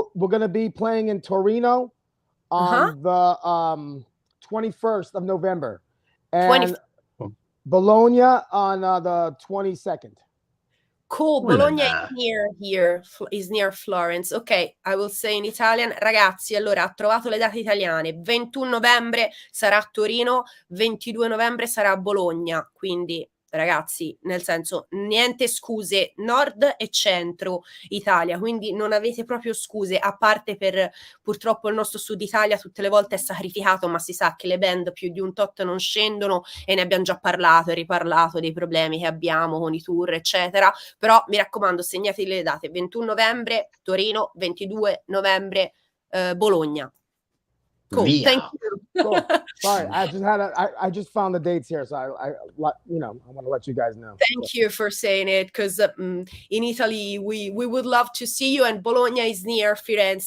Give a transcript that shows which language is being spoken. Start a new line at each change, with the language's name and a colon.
English: We're going to be playing in Torino on the 21st of November, and Bologna on the 22nd. Cool, Bologna is near Florence. Ok, I will say in Italian.
Italian: Ragazzi, allora, ha trovato le date italiane. 21 novembre sarà a Torino, 22 novembre sarà a Bologna, quindi ragazzi, nel senso, niente scuse, nord e centro Italia, quindi non avete proprio scuse, a parte per purtroppo il nostro sud Italia tutte le volte è sacrificato, ma si sa che le band più di un tot non scendono e ne abbiamo già parlato e riparlato dei problemi che abbiamo con i tour eccetera, però mi raccomando, segnate le date: 21 novembre Torino, 22 novembre Bologna.
English: Cool.
Italian: Via.
English: Thank you. Cool. Sorry, I just found the dates here, so I want to let you guys know. Thank you for saying it, because in Italy we would love to see you, and Bologna is near Firenze.